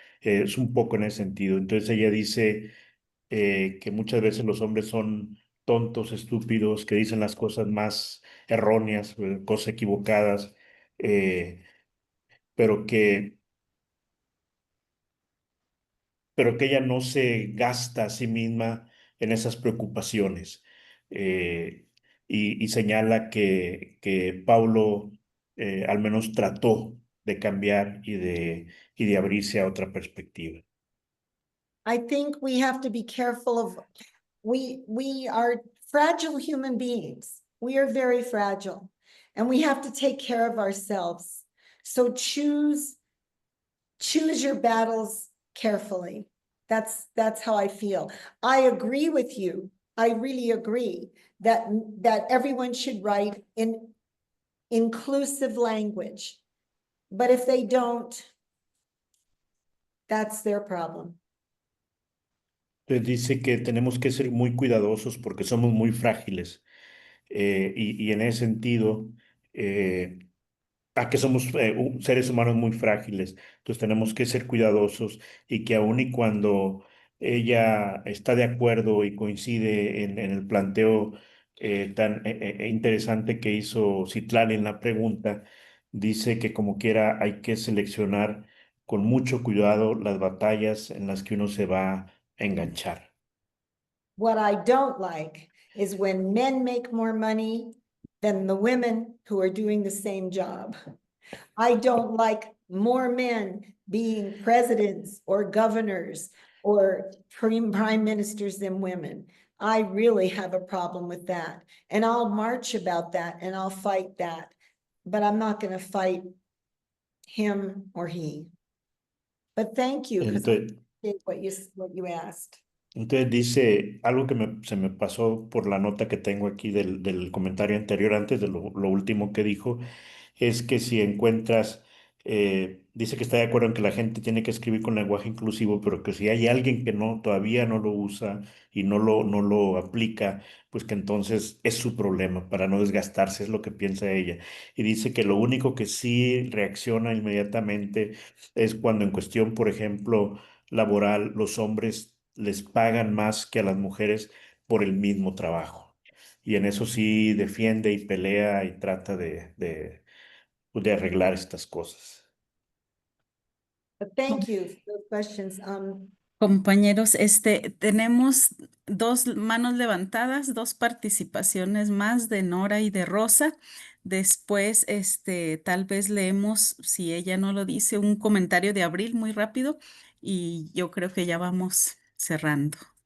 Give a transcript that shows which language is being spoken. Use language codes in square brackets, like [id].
[es] Es un poco en ese sentido. Entonces ella dice que muchas veces los hombres son tontos, estúpidos, que dicen las cosas más erróneas, cosas equivocadas, eh, pero que, pero que ella no se gasta a sí misma en esas preocupaciones. Eh, y señala que Paulo al menos trató de cambiar y de abrirse a otra perspectiva. [en] I think we have to be careful of, we are fragile human beings. We are very fragile and we have to take care of ourselves. So choose your battles carefully. That's how I feel. I agree with you. I really agree that everyone should write in inclusive language. But if they don't, that's their problem. [es] Entonces dice que tenemos que ser muy cuidadosos porque somos muy frágiles. Y en ese sentido, a que somos seres humanos muy frágiles. Entonces tenemos que ser cuidadosos y que aun y cuando ella está de acuerdo y coincide en el planteo tan interesante que hizo Citlali en la pregunta, dice que como quiera hay que seleccionar con mucho cuidado las batallas en las que uno se va a enganchar. [en] What I don't like is when men make more money than the women who are doing the same job. I don't like more men being presidents or governors or prime ministers than women. I really have a problem with that. And I'll march about that and I'll fight that. But I'm not going to fight him or he. But thank you, because [es] Entonces, [en] what you asked. [es] Entonces dice algo que se me pasó por la nota que tengo aquí del comentario anterior, antes de lo último que dijo, es que si encuentras, dice que está de acuerdo en que la gente tiene que escribir con lenguaje inclusivo, pero que si hay alguien que todavía no lo usa y no lo aplica, pues que entonces es su problema para no desgastarse, es lo que piensa ella. Y dice que lo único que sí reacciona inmediatamente es cuando en cuestión, por ejemplo, laboral, los hombres les pagan más que a las mujeres por el mismo trabajo. Y en eso sí defiende y pelea y trata de arreglar estas cosas. [en] But thank you for those questions. [es] Compañeros, tenemos dos manos levantadas, dos participaciones más de Nora y de Rosa. Después, tal vez leemos, si ella no lo dice, un comentario de Abril muy rápido y yo creo que ya vamos cerrando.